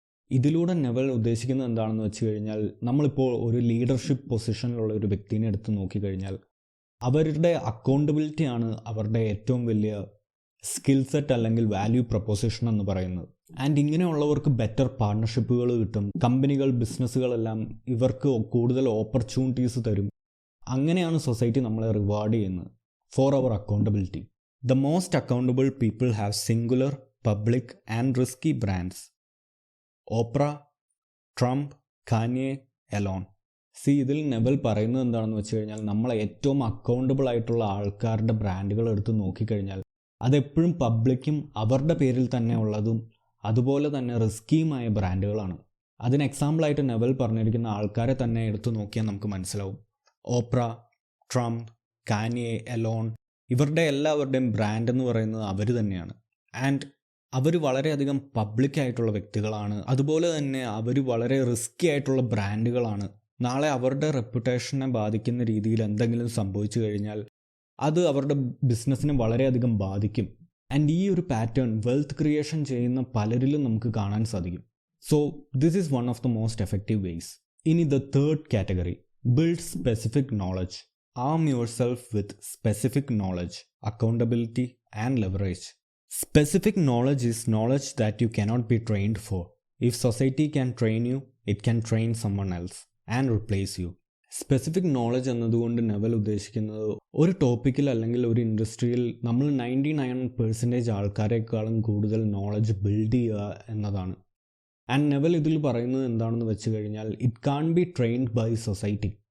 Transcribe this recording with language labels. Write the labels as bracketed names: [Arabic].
[Malayalam] ഇതിലൂടെ നെവൽ ഉദ്ദേശിക്കുന്നത് എന്താണെന്ന് വെച്ച് കഴിഞ്ഞാൽ നമ്മളിപ്പോൾ ഒരു ലീഡർഷിപ്പ് പൊസിഷനിലുള്ള ഒരു വ്യക്തിനെ എടുത്ത് നോക്കിക്കഴിഞ്ഞാൽ അവരുടെ അക്കൗണ്ടബിലിറ്റിയാണ് അവരുടെ ഏറ്റവും വലിയ സ്കിൽ സെറ്റ് അല്ലെങ്കിൽ വാല്യൂ പ്രൊപ്പോസിഷൻ എന്ന് പറയുന്നത്. ആൻഡ് ഇങ്ങനെയുള്ളവർക്ക് ബെറ്റർ പാർട്ണർഷിപ്പുകൾ കിട്ടും. കമ്പനികൾ, ബിസിനസ്സുകളെല്ലാം ഇവർക്ക് കൂടുതൽ ഓപ്പർച്യൂണിറ്റീസ് തരും. അങ്ങനെയാണ് സൊസൈറ്റി നമ്മളെ റിവാർഡ് ചെയ്യുന്നത് [English] For our accountability. The most accountable people have singular, public and risky brands. Oprah, Trump, Kanye, Elon. [Malayalam] ഇതിൽ നെവൽ പറയുന്നത് എന്താണെന്ന് വെച്ച് കഴിഞ്ഞാൽ നമ്മളെ ഏറ്റവും അക്കൗണ്ടബിൾ ആയിട്ടുള്ള ആൾക്കാരുടെ ബ്രാൻഡുകൾ എടുത്ത് നോക്കിക്കഴിഞ്ഞാൽ അതെപ്പോഴും പബ്ലിക്കും അവരുടെ പേരിൽ തന്നെ ഉള്ളതും അതുപോലെ തന്നെ റിസ്കിയുമായ ബ്രാൻഡുകളാണ്. അതിന് എക്സാമ്പിളായിട്ട് നെവൽ പറഞ്ഞിരിക്കുന്ന ആൾക്കാരെ തന്നെ എടുത്ത് നോക്കിയാൽ നമുക്ക് മനസ്സിലാവും. ഓപ്ര, ട്രംപ്, കാനിയെ, എലോൺ, ഇവരുടെ എല്ലാവരുടെയും ബ്രാൻഡ് എന്ന് പറയുന്നത് അവർ തന്നെയാണ്. ആൻഡ് അവർ വളരെയധികം പബ്ലിക്കായിട്ടുള്ള വ്യക്തികളാണ്. അതുപോലെ തന്നെ അവർ വളരെ റിസ്കി ആയിട്ടുള്ള ബ്രാൻഡുകളാണ്. നാളെ അവരുടെ റെപ്യൂട്ടേഷനെ ബാധിക്കുന്ന രീതിയിൽ എന്തെങ്കിലും സംഭവിച്ചു കഴിഞ്ഞാൽ അത് അവരുടെ ബിസിനസ്സിനെ വളരെയധികം ബാധിക്കും. ആൻഡ് ഈ ഒരു പാറ്റേൺ വെൽത്ത് ക്രിയേഷൻ ചെയ്യുന്ന പലരിലും നമുക്ക് കാണാൻ സാധിക്കും. [English] So this is one of the most effective ways. ഇനി the third category, build specific knowledge. Arm yourself with specific knowledge, accountability and leverage. Specific knowledge is knowledge that you cannot be trained for. If society can train you, it can train someone else and replace you. [Malayalam] Specific knowledge എന്നതുകൊണ്ട് naval ഉദ്ദേശിക്കുന്നത് ഒരു ടോപ്പിക്കിൽ അല്ലെങ്കിൽ ഒരു ഇൻഡസ്ട്രിയിൽ നമ്മൾ 99% ആൾക്കാരെക്കാളും കൂടുതൽ knowledge build ചെയ്യുക എന്നതാണ്. ആൻഡ് നെവൽ ഇതിൽ പറയുന്നത് എന്താണെന്ന് വെച്ച് കഴിഞ്ഞാൽ [English] It can be trained by society.